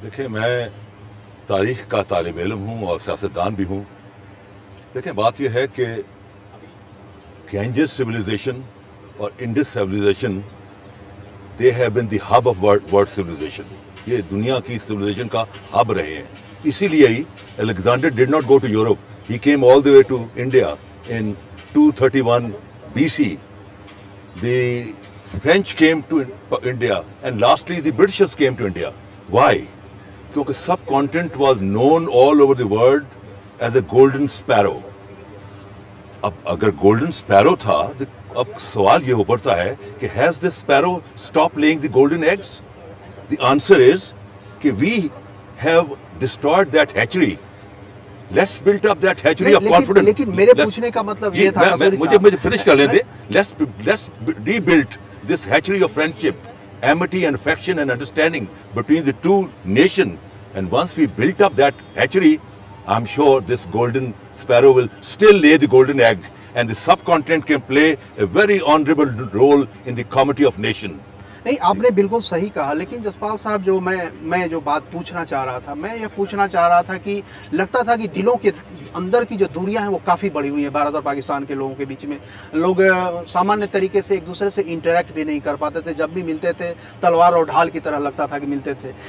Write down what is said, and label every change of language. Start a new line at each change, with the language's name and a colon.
Hindi: देखिए, मैं तारीख का तालिब इल्म हूँ और सियासतदान भी हूँ। देखिए, बात यह है कि
English: Ganges civilization और Indus civilization, they have been the hub of world civilization.
Hindi: ये दुनिया की सिविलाइजेशन का हब रहे हैं। इसीलिए ही
English: Alexander did not go to Europe, he came all the way to India in 231 BC. The French came to India and lastly the Britishers came to India. Why? क्योंकि subcontinent was known all over the world as a golden sparrow.
Hindi: अब अगर golden sparrow था, तो अब सवाल ये उभरता है कि
English: has this sparrow stopped laying the golden eggs? The answer is कि we have destroyed that hatchery. Let's build up that hatchery of confidence.
Hindi: लेकिन मेरे पूछने का मतलब ये था, मुझे फिनिश कर लेते।
English: Let's rebuild this hatchery of friendship, amity and affection and understanding between the two nations. And once we built up that hatchery, I'm sure this golden sparrow will still lay the golden egg, and the subcontinent can play a very honorable role in the comity of nation.
Hindi: नहीं, आपने बिल्कुल सही कहा, लेकिन जसपाल साहब, जो मैं जो बात पूछना चाह रहा था, मैं ये पूछना चाह रहा था कि लगता था कि दिलों के अंदर की जो दूरियां हैं वो काफ़ी बढ़ी हुई हैं भारत और पाकिस्तान के लोगों के बीच में। लोग सामान्य तरीके से एक दूसरे से इंटरेक्ट भी नहीं कर पाते थे, जब भी मिलते थे तलवार और ढाल की तरह लगता था कि मिलते थे।